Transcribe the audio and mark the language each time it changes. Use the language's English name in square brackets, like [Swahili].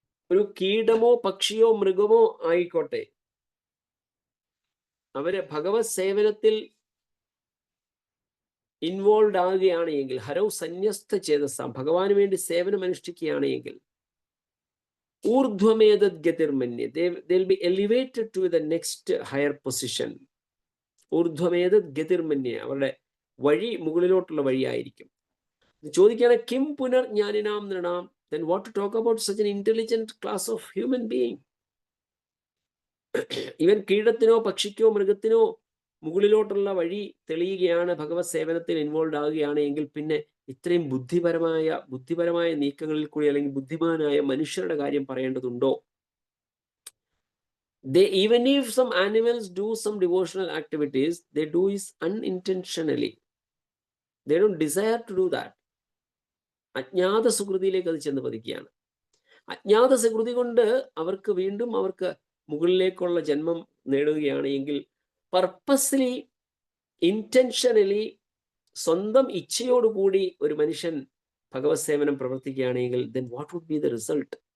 [Malayalam] ഒരു കീടമോ പക്ഷിയോ മൃഗമോ ആയിക്കോട്ടെ, അവര് ഭഗവത് സേവനത്തിൽ ഇൻവോൾവ് ആകുകയാണ് എങ്കിൽ, [Sanskrit] ഹരൗ സന്യസ്ത ചേതസാം, [Malayalam] ഭഗവാന് വേണ്ടി സേവനം അനുഷ്ഠിക്കുകയാണ് എങ്കിൽ, [Sanskrit] ഊർധ്വമേതദ് ഗതിർമന്യേ, [English] they will be elevated to the next higher position. [Malayalam] ഊർധ്വമേതദ് ഗതിർമന്യേ, അവരുടെ വഴി മുകളിലോട്ടുള്ള വഴിയായിരിക്കും. [English] ചോദിക്കുകയാണ് [Sanskrit] Kim പുനർജ്ഞാനിനാം നൃണാം, [English] then what to talk about such an intelligent class of human being? [Malayalam] ഇവൻ കീടത്തിനോ പക്ഷിക്കോ മൃഗത്തിനോ മുകളിലോട്ടുള്ള വഴി തെളിയുകയാണ്, ഭഗവത് സേവനത്തിൽ ഇൻവോൾവ് ആകുകയാണ് എങ്കിൽ പിന്നെ ഇത്രയും ബുദ്ധിപരമായ നീക്കങ്ങളിൽ കൂടി അല്ലെങ്കിൽ ബുദ്ധിമാനായ മനുഷ്യരുടെ കാര്യം പറയേണ്ടതുണ്ടോ? [English] Even if some animals do some devotional activities, they do it unintentionally. They don't desire to do that. [Malayalam] അജ്ഞാത സുകൃതിയിലേക്ക് അത് ചെന്ന് പതിക്കുകയാണ്. അജ്ഞാത സുകൃതി കൊണ്ട് അവർക്ക് വീണ്ടും മുകളിലേക്കുള്ള ജന്മം നേടുകയാണ് എങ്കിൽ, [English] purposely intentionally [Malayalam] സ്വന്തം ഇച്ഛയോടുകൂടി ഒരു മനുഷ്യൻ ഭഗവത് സേവനം പ്രവർത്തിക്കുകയാണെങ്കിൽ [English] then what would be the result?